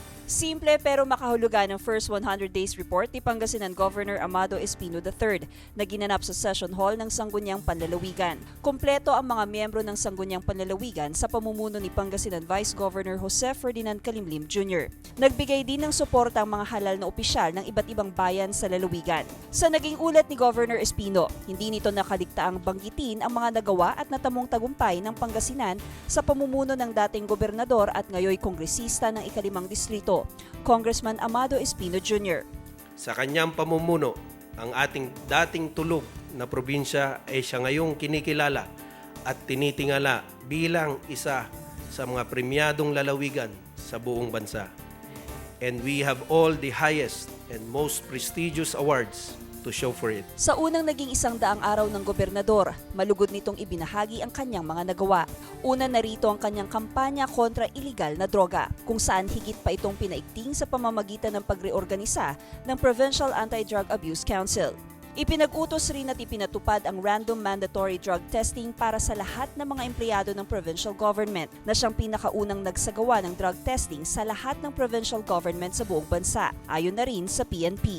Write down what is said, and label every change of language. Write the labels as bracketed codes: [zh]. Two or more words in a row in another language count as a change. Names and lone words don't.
[tl] Simple pero makahulugan ang [en] first 100 days report [tl] ni Pangasinan Governor Amado Espino III na ginanap sa Session Hall ng Sangguniang Panlalawigan. Kompleto ang mga miyembro ng Sangguniang Panlalawigan sa pamumuno ni Pangasinan Vice Governor Jose Ferdinand Calimlim Jr. Nagbigay din ng suporta ang mga halal na opisyal ng iba't ibang bayan sa lalawigan. Sa naging ulat ni Governor Espino, hindi nito nakaligtaang banggitin ang mga nagawa at natamong tagumpay ng Pangasinan sa pamumuno ng dating gobernador at ngayoy kongresista ng ikalimang distrito, Congressman Amado Espino Jr. Sa kanyang pamumuno, ang ating dating tulog na probinsya ay siya ngayong kinikilala at tinitingala bilang isa sa mga premyadong lalawigan sa buong bansa. [en] And we have all the highest and most prestigious awards to show for it. [tl] Sa unang naging 100 araw ng gobernador, malugod nitong ibinahagi ang kanyang mga nagawa. Una narito ang kanyang kampanya kontra iligal na droga, kung saan higit pa itong pinaigting sa pamamagitan ng pagreorganisa ng Provincial Anti-Drug Abuse Council. Ipinag-utos rin at ipinatupad ang [en] random mandatory drug testing [tl] para sa lahat ng mga empleyado ng [en] provincial government [tl] na siyang pinakaunang nagsagawa ng [en] drug testing [tl] sa lahat ng [en] provincial government [tl] sa buong bansa, ayon na rin sa PNP.